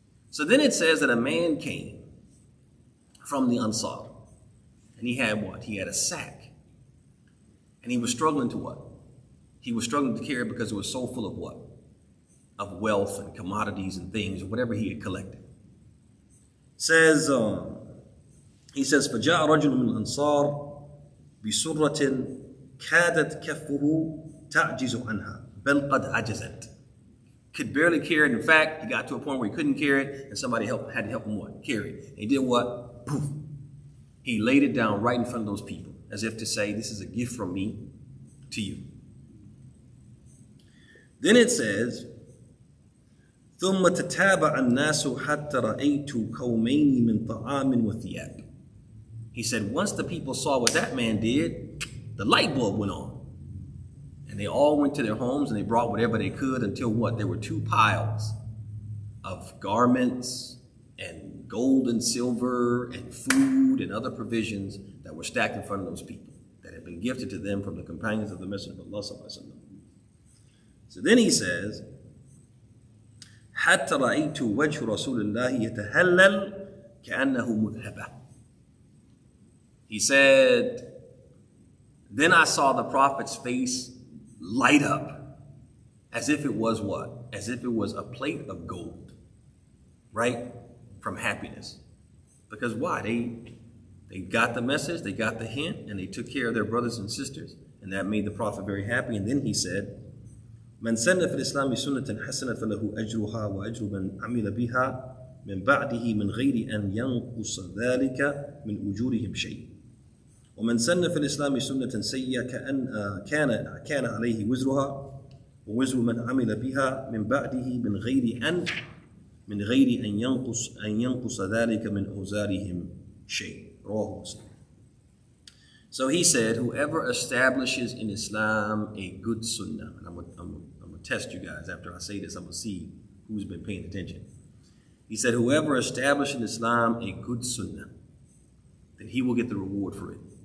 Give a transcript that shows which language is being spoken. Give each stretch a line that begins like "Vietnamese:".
English: So then it says that a man came from the Ansar. And he had what? He had a sack. And he was struggling to what? He was struggling to carry it because it was so full of what? Of wealth and commodities and things, or whatever he had collected. Says, he says,
Arabic: فَجَاءَ رَجُلٌ مِنْ الْأَنصَارِ بِسُرَّةٍ كَادَتْ كَفُّهُ تَعْجِزُ عَنْهَا بَلْ قَدْ عَجَزَتْ.
English: Could barely carry it. In fact, he got to a point where he couldn't carry it, and somebody had to help him what? Carry it. And he did what? Poof. He laid it down right in front of those people, as if to say, this is a gift from me to you. Then it says,
Arabic: ثُمَّ تَتَابَعَ النَّاسُ حَتَّى رَأَيْتُ كَوْمَيْنِ مِنْ طَعَامٍ وَثِيَابٍ.
English: He said, once the people saw what that man did, the light bulb went on. And they all went to their homes and they brought whatever they could until what? There were 2 piles of garments and gold and silver and food and other provisions that were stacked in front of those people that had been gifted to them from the companions of the Messenger of Allah sallallahu alaihi wasallam. So then he says,
Arabic: حَتَّى رَأَيْتُ وَجْهُ رَسُولِ اللَّهِ يَتَهَلَّلْ كَأَنَّهُ مُذْهَبَةٌ.
English: He said, then I saw the Prophet's face light up as if it was what? As if it was a plate of gold, right? From happiness. Because why? They got the message, they got the hint, and they took care of their brothers and sisters, and that made the Prophet very happy. And then he said,
Arabic: من سن في الإسلام سنة حسنة فله أجرها وأجر من عمل بها من بعده من غير أن ينقص ذلك من أجورهم شيء. ومن سن في الإسلام سنة سيئة كان عليه وزرها ووزر من عمل بها من بعده من غير أن ينقص ذلك من أوزارهم شيء. رواه مسلم.
English: So he said, whoever establishes in Islam a good sunnah, and I'm going to test you guys after I say this, I'm going to see who's been paying attention. He said, whoever establishes in Islam a good sunnah, then he will get the reward for it.